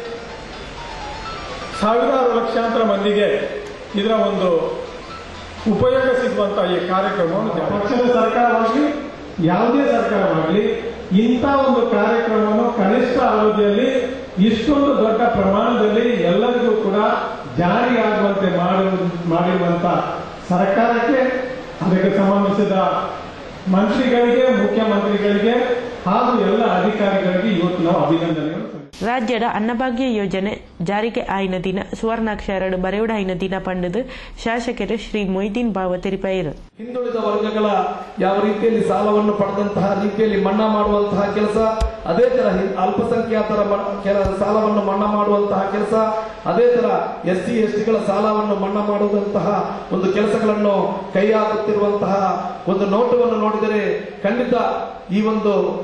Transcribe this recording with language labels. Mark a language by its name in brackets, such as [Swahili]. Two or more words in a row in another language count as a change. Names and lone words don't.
[Kannada] ಸಾವಿರಾರು ಲಕ್ಷಾಂತರ ಮಂದಿಗೆ ಇದರ ಒಂದು ಉಪಯೋಗ ಸಿಗುವಂತಹ ಈ ಕಾರ್ಯಕ್ರಮವನ್ನು ಪಕ್ಷದ ಸರ್ಕಾರವಾಗಲಿ ಯಾವುದೇ ಸರ್ಕಾರವಾಗಲಿ ಇಂಥ ಒಂದು ಕಾರ್ಯಕ್ರಮವನ್ನು ಕನಿಷ್ಠ ಅವಧಿಯಲ್ಲಿ ಇಷ್ಟೊಂದು ದೊಡ್ಡ ಪ್ರಮಾಣದಲ್ಲಿ ಎಲ್ಲರಿಗೂ ಕೂಡ ಜಾರಿಯಾಗುವಂತೆ ಮಾಡಿರುವಂತ ಸರ್ಕಾರಕ್ಕೆ, ಅದಕ್ಕೆ ಸಂಬಂಧಿಸಿದ ಮಂತ್ರಿಗಳಿಗೆ, ಮುಖ್ಯಮಂತ್ರಿಗಳಿಗೆ ಹಾಗೂ ಎಲ್ಲ ಅಧಿಕಾರಿಗಳಿಗೆ ಇವತ್ತು ನಾವು ಅಭಿನಂದನೆಗಳು. [Tulu] ರಾಜ್ಯದ ಅನ್ನಭಾಗ್ಯ ಯೋಜನೆ ಜಾರಿಗೆ ಆಯ್ನ ದಿನ ಸುವರ್ಣಾಕ್ಷರ ಬರೆಯುಡ ಆಯ್ನ ದಿನ ಪಂಡದು ಶಾಸಕರು ಶ್ರೀ ಮೊಯ್ದೀನ್ ಬಾವ ತೆರಿಪಾಯಿರು. [Kannada] ಹಿಂದುಳಿದ ವರ್ಗಗಳ ಯಾವ ರೀತಿಯಲ್ಲಿ ಸಾಲವನ್ನು ಪಡೆದಂತಹ ರೀತಿಯಲ್ಲಿ ಮನ್ನಾ ಮಾಡುವಂತಹ ಕೆಲಸ, ಅದೇ ತರ ಅಲ್ಪಸಂಖ್ಯಾತರ ಸಾಲವನ್ನು ಮನ್ನಾ ಮಾಡುವಂತಹ ಕೆಲಸ, ಅದೇ ತರ SC STಗಳ ಸಾಲವನ್ನು ಮನ್ನಾ ಮಾಡುವಂತಹ ಒಂದು ಕೆಲಸಗಳನ್ನು ಕೈ ಹಾಕುತ್ತಿರುವಂತಹ ಒಂದು ನೋಟವನ್ನು ನೋಡಿದರೆ ಖಂಡಿತ ಈ ಒಂದು